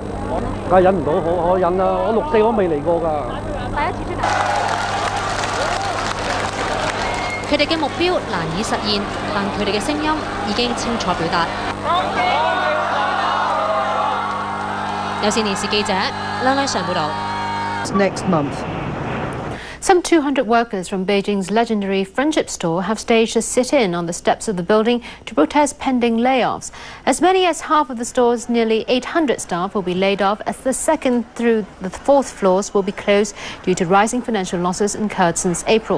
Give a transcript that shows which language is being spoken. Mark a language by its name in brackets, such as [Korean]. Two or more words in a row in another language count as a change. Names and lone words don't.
[Cantonese] 梗係忍唔到，可忍啦！我6、4我未嚟過㗎。第一次出嚟。佢哋嘅目標難以實現，但佢哋嘅聲音已經清楚表達。有線電視記者梁麗常報導。 [English] Next month. Some 200 workers from Beijing's legendary Friendship Store have staged a sit-in on the steps of the building to protest pending layoffs. As many as half of the store's nearly 800 staff will be laid off, as the 2nd through the 4th floors will be closed due to rising financial losses incurred since April.